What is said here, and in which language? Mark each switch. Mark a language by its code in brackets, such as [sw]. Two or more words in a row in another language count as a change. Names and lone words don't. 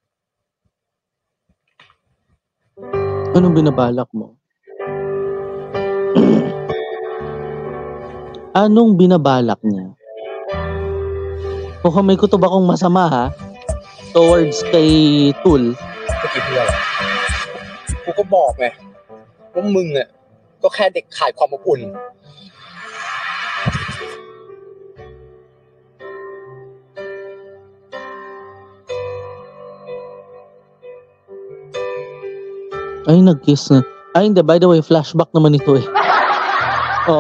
[tl] Anong binabalak mo? Anong binabalak niya? Mukhang may kutob akong masama ha? Towards kay Tul. [th] ก็กี่เพื่อนกูก็บอกไงว่ามึงอ่ะก็แค่เด็กขายความอบอุ่น [tl] Ay, nag-kiss na. Ay, hindi. [en] By the way, [tl] flashback naman ito eh. Oo.